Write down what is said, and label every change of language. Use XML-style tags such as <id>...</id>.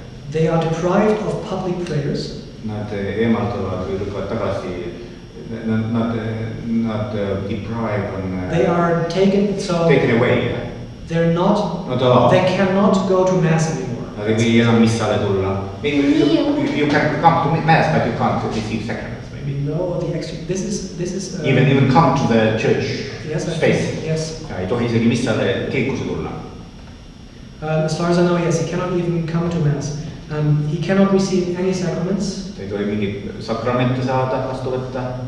<en>They are deprived of public prayers.</en> <et>Nad eemalduvad või lükkavad tagasi.</et> <en>Not deprived on. They are taken away. They're not allowed. They cannot go to mass anymore.</en> <et>Nad ei või enam Missade tulla.</et> <en>You can come to mass, but you can't receive sacraments. Maybe. No, this is. Even come to the church space. Yes.</en> <et>Ei tohi isegi Missade kirikusse tulla.</et> <en>As far as I know, yes, he cannot even come to mass. He cannot receive any sacraments.</en> <et>Ei tohi mingeid sakramente saada, vastu võtta.</et>